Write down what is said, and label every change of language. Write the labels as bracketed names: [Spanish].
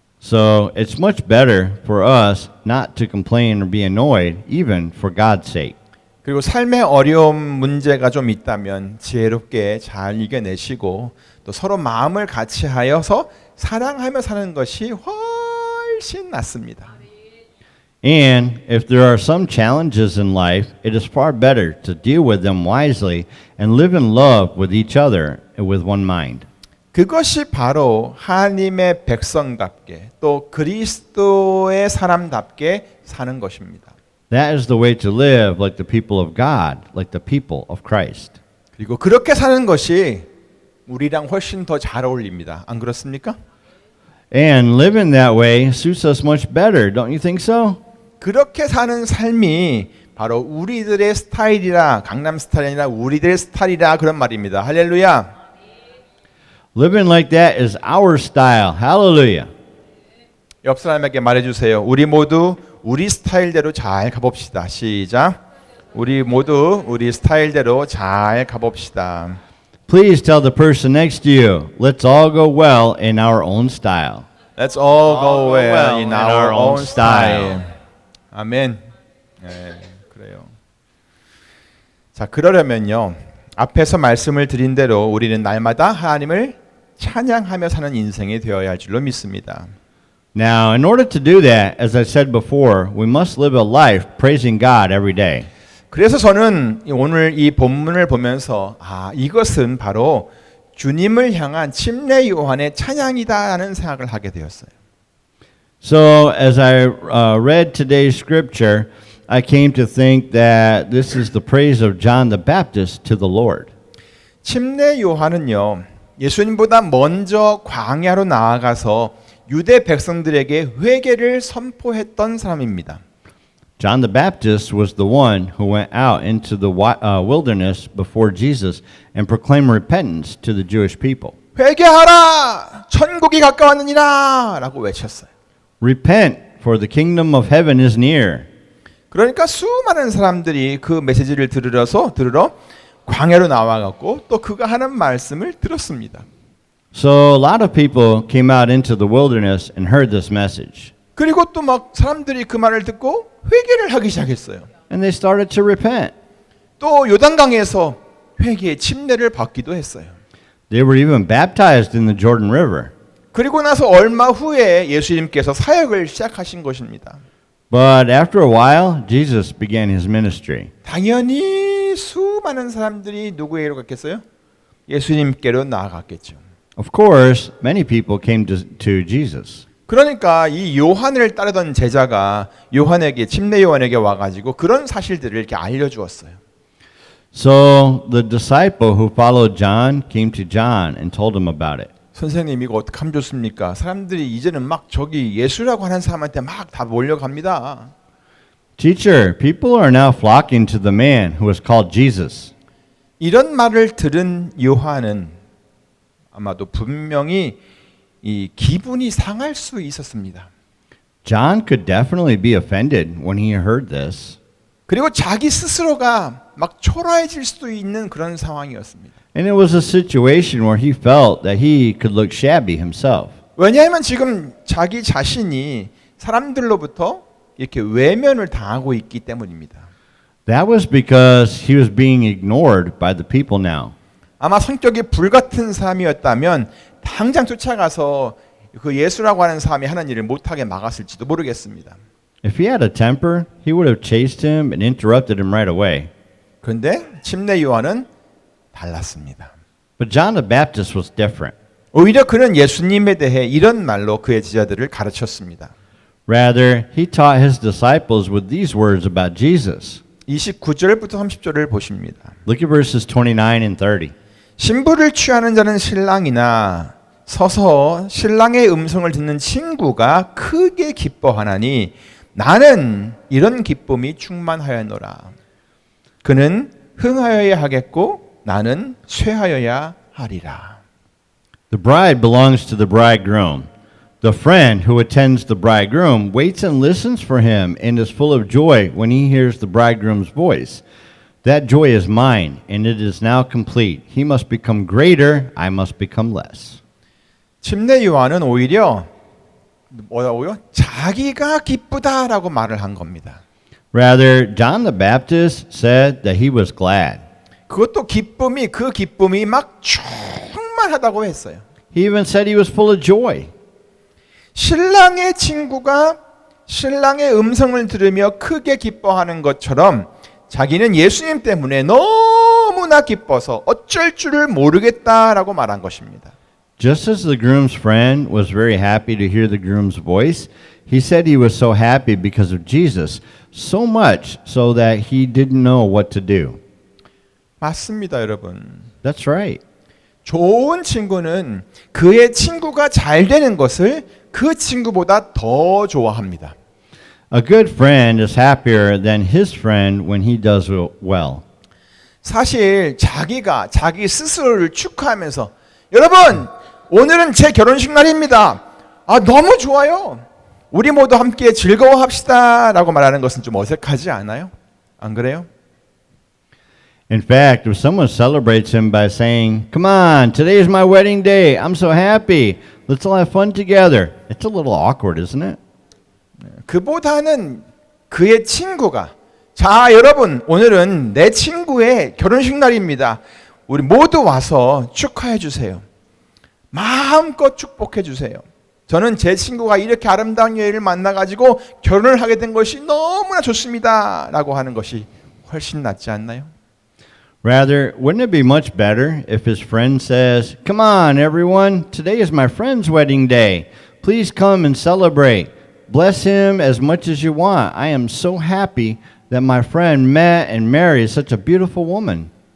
[English] So it's much better for us not to complain or be annoyed, even for God's sake. [Korean] 그리고 삶의 어려움 문제가 좀 있다면 지혜롭게 잘 이겨내시고 또 서로 마음을 같이 하여서 사랑하며 사는 것이 훨씬 낫습니다. [English] And if there are some challenges in life, it is far better to deal with them wisely and live in love with each other and with one mind. [Korean] 그것이 바로 하나님의 백성답게 또 그리스도의 사람답게 사는 것입니다. [English] That is the way to live like the people of God, like the people of Christ. [Korean] 그리고 그렇게 사는 것이 우리랑 훨씬 더 잘 어울립니다. 안 그렇습니까? [English] And living that way suits us much better, don't you think so? [Korean] 그렇게 사는 삶이 바로 우리들의 스타일이라 강남 스타일이 아니라 우리들의 스타일이라 그런 말입니다. 할렐루야. [English] Living like that is our style. Hallelujah. [Korean] 옆 사람에게 말해주세요. 우리 모두 우리 스타일대로 잘 가봅시다. 시작. 우리 모두 우리 스타일대로 잘 가봅시다. [English] Please tell the person next to you, let's all go well in our own style. Let's all go well in our own style. [Korean] 아멘. 네, 그래요. 자, 그러려면요. 앞에서 말씀을 드린 대로 우리는 날마다 하나님을 찬양하며 사는 인생이 되어야 할 줄로 믿습니다. [English] Now, in order to do that, as I said before, we must live a life praising God every day. [Korean] 그래서 저는 오늘 이 본문을 보면서 이것은 바로 주님을 향한 침례 요한의 찬양이다라는 생각을 하게 되었어요. [English] So, as I read today's scripture, I came to think that this is the praise of John the Baptist to the Lord. [Korean] 침례 요한은요. 예수님보다 먼저 광야로 나아가서 유대 백성들에게 회개를 선포했던 사람입니다. [English] John the Baptist was the one who went out into the wilderness before Jesus and proclaimed repentance to the Jewish people. [Korean] 회개하라! 천국이 가까웠느니라! 라고 외쳤어요. [English] Repent, for the kingdom of heaven is near. [Korean] 그러니까 수많은 사람들이 그 메시지를 들으러 광야로 나와갖고 또 그가 하는 말씀을 들었습니다. [English] So a lot of people came out into the wilderness and heard this message. [Korean] 그리고 또 막 사람들이 그 말을 듣고 회개를 하기 시작했어요. [English] And they started to repent. [Korean] 또 요단강에서 회개의 침례를 받기도 했어요. [English] They were even baptized in the Jordan River. [Korean] 그리고 나서 얼마 후에 예수님께서 사역을 시작하신 것입니다. [English] But after a while, Jesus began his ministry. [Korean] 당연히 수많은 사람들이 누구에게로 갔겠어요? 예수님께로 나아갔겠죠. [English] Of course, many people came to Jesus. [Korean] 그러니까 이 요한을 따르던 제자가 침례 요한에게 와가지고 그런 사실들을 이렇게 알려주었어요. [English] So the disciple who followed John came to John and told him about it. [Korean] 선생님 이거 어떻게 하면 좋습니까? 사람들이 이제는 막 저기 예수라고 하는 사람한테 막 다 몰려갑니다. [English] Teacher, people are now flocking to the man who is called Jesus. [Korean] 이런 말을 들은 요한은 아마도 분명히 이 기분이 상할 수 있었습니다. [English] John could definitely be offended when he heard this. [Korean] 그리고 자기 스스로가 막 초라해질 수도 있는 그런 상황이었습니다. [English] And it was a situation where he felt that he could look shabby himself. [Korean] 왜냐하면 지금 자기 자신이 사람들로부터 이렇게 외면을 당하고 있기 때문입니다. [English] That was because he was being ignored by the people now. [Korean] 아마 성격이 불같은 사람이었다면 당장 쫓아가서 그 예수라고 하는 사람이 하는 일을 못하게 막았을지도 모르겠습니다. [English] If he had a temper, he would have chased him and interrupted him right away. [Korean] 그런데 침례 요한은 달랐습니다. [English] But John the Baptist was different. [Korean] 오히려 그는 예수님에 대해 이런 말로 그의 제자들을 가르쳤습니다. [English] Rather, he taught his disciples with these words about Jesus. [Korean] 29절부터 30절을 보십니다. [English] Look at verses 29 and 30. [Korean] 신부를 취하는 자는 신랑이나 서서 신랑의 음성을 듣는 친구가 크게 기뻐하나니 나는 이런 기쁨이 충만하였노라. 그는 흥하여야 하겠고 나는 쇠하여야 하리라. [English] The bride belongs to the bridegroom. The friend who attends the bridegroom waits and listens for him and is full of joy when he hears the bridegroom's voice. That joy is mine, and it is now complete. He must become greater, I must become less. [Korean] 침례 요한은 오히려 뭐라고요? 자기가 기쁘다라고 말을 한 겁니다. [English] Rather, John the Baptist said that he was glad. [Korean] 그것도 그 기쁨이 막 충만하다고 했어요. [English] He even said he was full of joy. [Korean] 신랑의 친구가 신랑의 음성을 들으며 크게 기뻐하는 것처럼 자기는 예수님 때문에 너무나 기뻐서 어쩔 줄을 모르겠다라고 말한 것입니다. [English] Just as the groom's friend was very happy to hear the groom's voice, he said he was so happy because of Jesus, so much so that he didn't know what to do. [Korean] 맞습니다, 여러분. [English] That's right. [Korean] 좋은 친구는 그의 친구가 잘 되는 것을 그 친구보다 더 좋아합니다. [English] A good friend is happier than his friend when he does well. [Korean] 사실 자기 스스로를 축하하면서 여러분 오늘은 제 결혼식 날입니다. 아 너무 좋아요. 우리 모두 함께 즐거워합시다라고 말하는 것은 좀 어색하지 않아요? 안 그래요? [English] In fact, if someone celebrates him by saying, "Come on, today is my wedding day. I'm so happy. Let's all have fun together." It's a little awkward, isn't it? [Korean] 그보다는 그의 친구가 자 여러분 오늘은 내 친구의 결혼식 날입니다. 우리 모두 와서 축하해 주세요. 마음껏 축복해 주세요. 저는 제 친구가 이렇게 아름다운 여인을 만나가지고 결혼을 하게 된 것이 너무나 좋습니다. 라고 하는 것이 훨씬 낫지 않나요? [English] Rather, wouldn't it be much better if his friend says, "Come on, everyone. Today is my friend's wedding day. Please come and celebrate. Bless him as much as you want. I am so happy that my friend met and married such a beautiful woman."